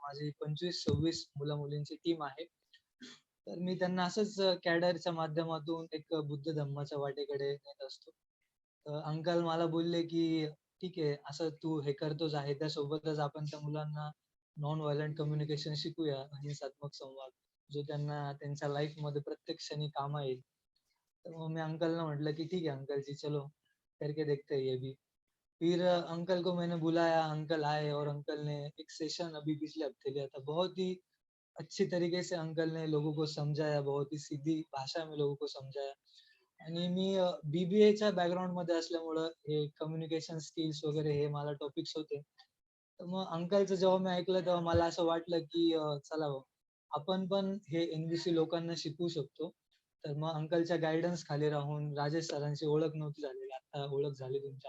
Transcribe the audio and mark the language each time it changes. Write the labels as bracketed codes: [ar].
[mr] माझी 25-26 मुला-मुलींची टीम आहे. तर मी त्यांना असंच कॅडरच्या माध्यमातून एक बुद्ध धम्माच्या वाटेकडे नेत असतो. अंकल मला बोलले की ठीक आहे, असं तू हे करतोच आहे, त्यासोबतच आपण त्या मुलांना नॉन व्हायलंट कम्युनिकेशन शिकूया, अहिंसात्मक संवाद, जो त्यांना त्यांच्या लाईफ मध्ये प्रत्येक क्षणी कामा येईल. तर मग मी अंकलना म्हटलं की [hi] ठीक है अंकल जी, चलो करके देखते हैं ये भी. फिर अंकल को मैंने बुलाया, अंकल आए और अंकल ने एक सेशन अभी पिछले हफ्ते लिया था. बहुत ही अच्छी तरीके से अंकल ने लोगों को समझाया, बहुत ही सीधी भाषा में लोगों को समझाया. [mr] आणि मी बीबीएच्या बॅकग्राऊंड मध्ये असल्यामुळं हे कम्युनिकेशन स्किल्स वगैरे हे मला टॉपिक्स होते. तर मग अंकलचं जेव्हा मी ऐकलं तेव्हा मला असं वाटलं की चला भाऊ, आपण पण हे एनबीसी लोकांना शिकवू शकतो. तर मग अंकलच्या गायडन्स खाली राहून राजेश सरांची ओळख नव्हती झालेली, आता ओळख झाली तुमची.